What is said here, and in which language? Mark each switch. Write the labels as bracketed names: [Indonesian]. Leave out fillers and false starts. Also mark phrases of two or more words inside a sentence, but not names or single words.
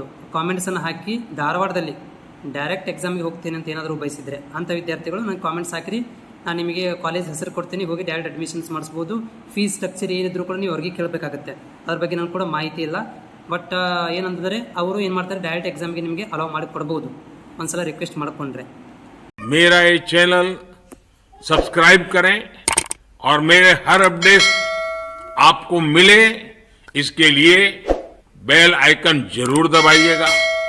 [Kannada] ಕಾಮೆಂಟ್ಸನ್ನು ಹಾಕಿ ಧಾರವಾಡದಲ್ಲಿ ಡೈರೆಕ್ಟ್ ಎಕ್ಸಾಮಿಗೆ ಹೋಗ್ತೀನಿ ಅಂತ ಏನಾದರೂ ಬಯಸಿದರೆ ಅಂಥ ವಿದ್ಯಾರ್ಥಿಗಳು ನನಗೆ ಕಾಮೆಂಟ್ಸ್ ಹಾಕಿರಿ. ನಾನು ನಿಮಗೆ ಕಾಲೇಜ್ ಹೆಸರು ಕೊಡ್ತೀನಿ, ಹೋಗಿ [English] direct admissions [Kannada] ಮಾಡಿಸ್ಬೋದು. [English] fees structure [Kannada] ಏನಿದ್ರು ಕೂಡ ನೀವು ಅವ್ರಿಗೆ ಕೇಳಬೇಕಾಗತ್ತೆ. ಅದ್ರ ಬಗ್ಗೆ ನನಗೆ ಕೂಡ ಮಾಹಿತಿ ಇಲ್ಲ. ಬಟ್ ಏನಂತಂದರೆ ಅವರು ಏನು ಮಾಡ್ತಾರೆ, ಡೈರೆಕ್ಟ್ ಎಕ್ಸಾಮ್ಗೆ ನಿಮಗೆ ಅಲೌ ಮಾಡಿ ಕೊಡ್ಬೋದು, ಒಂದ್ಸಲ ರಿಕ್ವೆಸ್ಟ್ ಮಾಡಿಕೊಂಡ್ರೆ. [Hindi] मेरा ये चैनल सब्सक्राइब करें और मेरे हर अपडेट आपको मिले, इसके लिए [English] bell icon [Hindi] जरूर दबाइएगा.